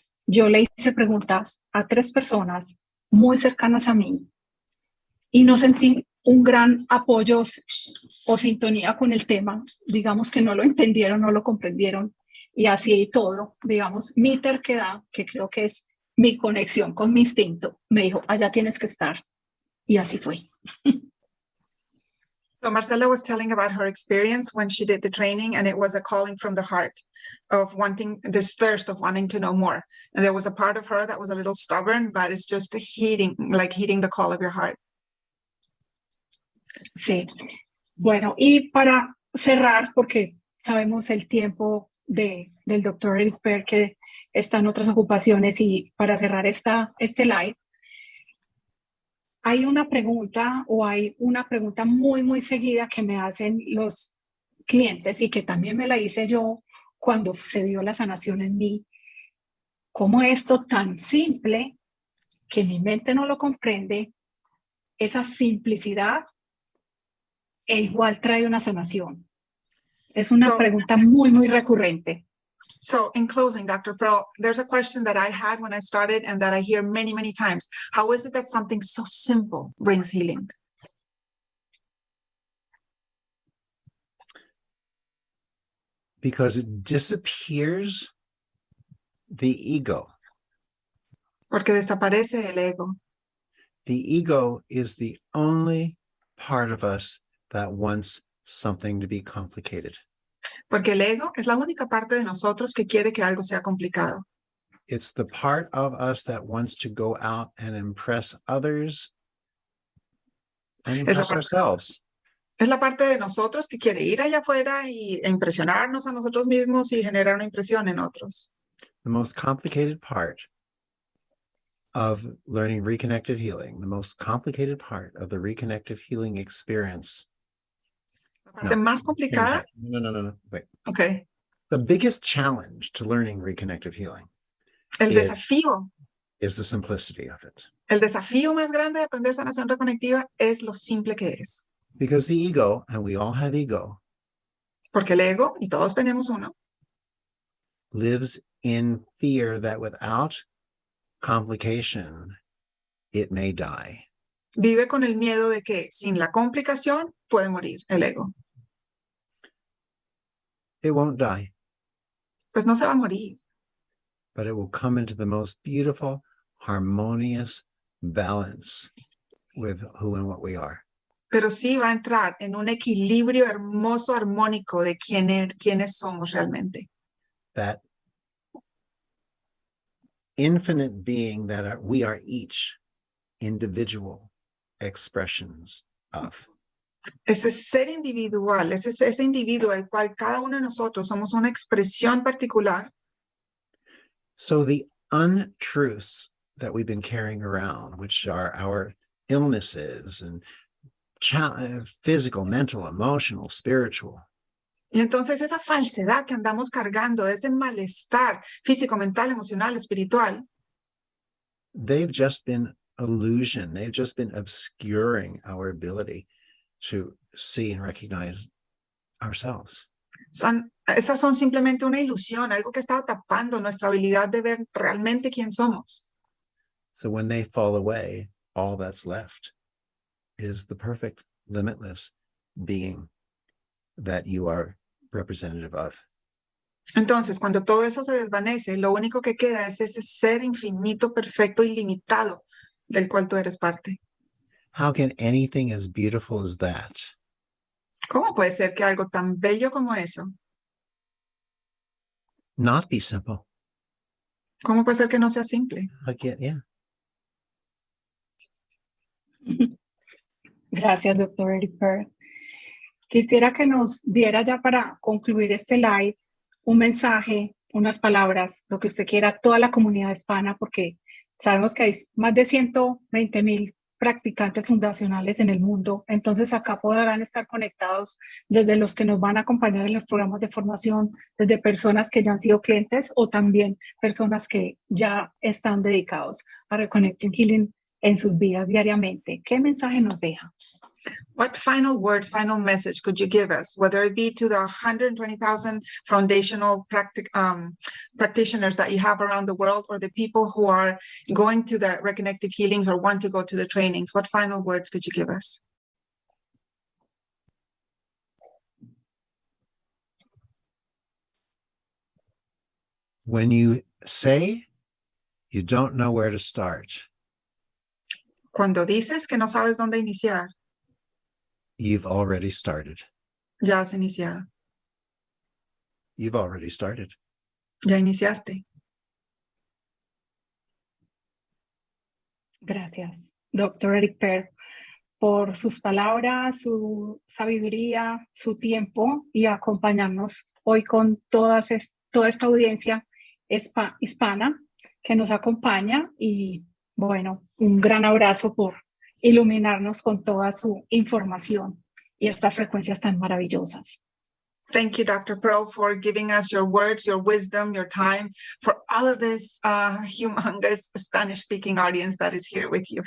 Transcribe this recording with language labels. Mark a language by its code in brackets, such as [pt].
[es] Yo le hice preguntas a 3 personas muy cercanas a mí y no sentí un gran apoyo o sintonía con el tema. Digamos que no lo entendieron, no lo comprendieron y así todo. Digamos, mi terquedad, que creo que es mi conexión con mi instinto, me dijo, allá tienes que estar. Y así fue. [en] So Marcela was telling about her experience when she did the training, and it was a calling from the heart of wanting this thirst of wanting to know more. And there was a part of her that was a little stubborn, but it's just heeding the call of your heart. [es] Sí. Bueno, y para cerrar, porque sabemos el tiempo del doctor Eric Per, que está en otras ocupaciones, y para cerrar este live, hay una pregunta muy, muy seguida que me hacen los clientes y que también me la hice yo cuando se dio la sanación en mí. ¿Cómo esto tan simple que mi mente no lo comprende, esa simplicidad, e igual trae una sanación? Es una pregunta muy, muy recurrente. [en] So in closing, Dr. Pearl, there's a question that I had when I started and that I hear many, many times. How is it that something so simple brings healing? Because it disappears the ego. [es] Porque desaparece el ego. [en] The ego is the only part of us that wants something to be complicated. [es] Porque el ego es la única parte de nosotros que quiere que algo sea complicado. [en] It's the part of us that wants to go out and impress others and impress ourselves. [es] Es la parte de nosotros que quiere ir allá afuera e impresionarnos a nosotros mismos y generar una impresión en otros. [en] The most complicated part of learning reconnective healing, the most complicated part of the reconnective healing experience. [es] La parte más complicada. [en] No. Wait. Okay. The biggest challenge to learning reconnective healing [es] El desafío [en] is the simplicity of it. [es] El desafío más grande de aprender sanación reconectiva es lo simple que es. [en] Because the ego, and we all have ego, [es] Porque el ego, y todos tenemos uno, [en] lives in fear that without complication, it may die. [es] vive con el miedo de que sin la complicación puede morir el ego. [en] It won't die, [es] Pues no se va a morir, [en] but it will come into the most beautiful, harmonious balance with who and what we are. [es] pero sí va a entrar en un equilibrio hermoso, armónico de quiénes somos realmente. [en] That infinite being that we are each individual expressions of. [es] Ese ser individual, ese individuo al cual cada uno de nosotros somos una expresión particular. [en] So the untruths that we've been carrying around, which are our illnesses and physical, mental, emotional, spiritual. [es] Y entonces esa falsedad que andamos cargando, de ese malestar físico, mental, emocional, espiritual, [en] they've just been illusion. They've just been obscuring our ability to see and recognize ourselves. [es] Esas son simplemente una ilusión, algo que está tapando nuestra habilidad de ver realmente quién somos. [en] So when they fall away, all that's left is the perfect, limitless being that you are representative of. [es] Entonces, cuando todo eso se desvanece, lo único que queda es ese ser infinito, perfecto, ilimitado, del cual tú eres parte. [en] How can anything as beautiful as that [es] ¿Cómo puede ser que algo tan bello como eso? [en] not be simple? [es] ¿Cómo puede ser que no sea simple? [en] Yeah. [es] Gracias, doctor Eric Per. Quisiera que nos diera ya para concluir este live un mensaje, unas palabras, lo que usted quiera, a toda la comunidad hispana, porque sabemos que hay más de 120,000 practicantes fundacionales en el mundo, entonces acá podrán estar conectados desde los que nos van a acompañar en los programas de formación, desde personas que ya han sido clientes o también personas que ya están dedicados a Reconnective Healing en sus vidas diariamente. ¿Qué mensaje nos deja? [en] What final words, final message could you give us, whether it be to the 120,000 foundational practitioners that you have around the world, or the people who are going to the Reconnective Healings or want to go to the trainings? What final words could you give us? When you say you don't know where to start, [es] Cuando dices que no sabes dónde iniciar, [en] you've already started. [es] ya has iniciado, [en] You've already started. [es] ya iniciaste. Gracias, doctor Eric Per, por sus palabras, su sabiduría, su tiempo y acompañarnos hoy con toda esta audiencia hispana que nos acompaña. Y bueno, un gran abrazo por iluminarnos con toda su información y estas frecuencias tan maravillosas. [en] Thank you, Dr. Pearl, for giving us your words, your wisdom, your time, for all of this humongous Spanish-speaking audience that is here with you.